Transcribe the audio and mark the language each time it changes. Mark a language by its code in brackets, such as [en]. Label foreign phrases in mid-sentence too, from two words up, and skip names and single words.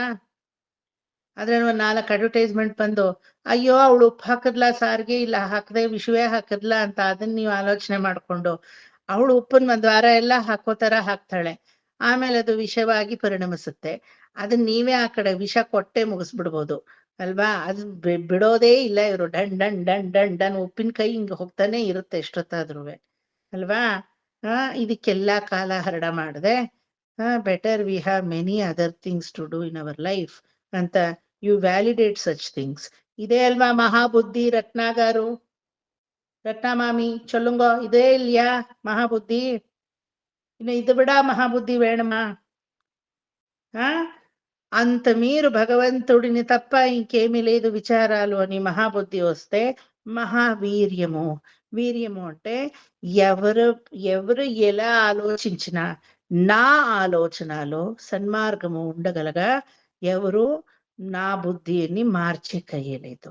[kn] ಅದ್ರಲ್ಲಿ ಒಂದ್ 4 ಅಡ್ವರ್ಟೈಸ್ಮೆಂಟ್ ಬಂದು, ಅಯ್ಯೋ ಅವಳು ಉಪ್ಪು ಹಾಕದ್ಲಾ ಸಾರಿಗೆ, ಇಲ್ಲ ಹಾಕದೆ ವಿಷವೇ ಹಾಕದ್ಲಾ ಅಂತ ಅದನ್ನ ನೀವು ಆಲೋಚನೆ ಮಾಡ್ಕೊಂಡು, ಅವಳು ಉಪ್ಪನ್ ಒಂದ್ ವಾರ ಎಲ್ಲ ಹಾಕೋ ತರ ಹಾಕ್ತಾಳೆ, ಆಮೇಲೆ ಅದು ವಿಷವಾಗಿ ಪರಿಣಮಿಸುತ್ತೆ. ಅದನ್ನ ನೀವೇ ಆ ಕಡೆ ವಿಷ ಕೊಟ್ಟೆ ಮುಗಿಸ್ಬಿಡ್ಬೋದು ಅಲ್ವಾ? ಅದು ಬಿಡೋದೇ ಇಲ್ಲ ಇವರು. ಡನ್ ಡನ್ ಡನ್ ಡನ್ ಡನ್ ಉಪ್ಪಿನಕಾಯಿ ಹಿಂಗ ಹೋಗ್ತಾನೆ ಇರುತ್ತೆ ಎಷ್ಟೊತ್ತಾದ್ರೂ ಅಲ್ವಾ? ಇದಕ್ಕೆಲ್ಲ ಕಾಲ ಹರಡ ಮಾಡದೆ [en] better we have many other things to do in our life அந்த you validate such things. [kn] ಇದೇ ಅಲ್ವಾ ಮಹಾಬುದ್ಧಿ? [ta] ரத்னாகாரு, ரத்னமாமி சொல்லுங்கோ, இதே இல்லையா மகாபுத்தி? இன்னும் இது விட மகாபுத்தி வேணுமா? [te] అంత మీరు భగవంతుడిని తప్ప ఇంకేమీ లేదు విచారాలు అని మహాబుద్ధి వస్తే మహావీర్యము. వీర్యము అంటే ఎవరు ఎలా ఆలోచించినా నా ఆలోచనలో సన్మార్గము ఉండగలగా ఎవరు నా బుద్ధిని మార్చేయలేదు.